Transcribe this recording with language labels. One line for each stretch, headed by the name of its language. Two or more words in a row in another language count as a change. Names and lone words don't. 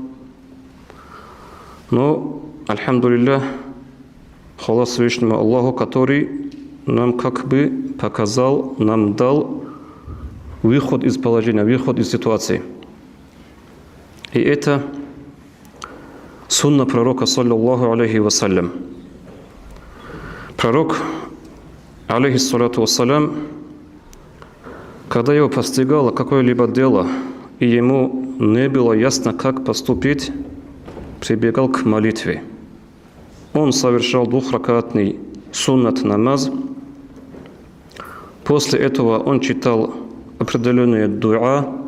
Russian: Но, альхамдулиллах, хвала Всевышнему Аллаху, который нам как бы показал, нам дал выход из положения, выход из ситуации. И это сунна пророка,
Arabic: صلى الله عليه وسلم.
Russian: Пророк,
Arabic: عليه الصلاة والسلام,
Russian: когда его постигало какое-либо дело, и ему не было ясно, как поступить, прибегал к молитве. Он совершал двухракатный суннат намаз. После этого он читал определенные дуа.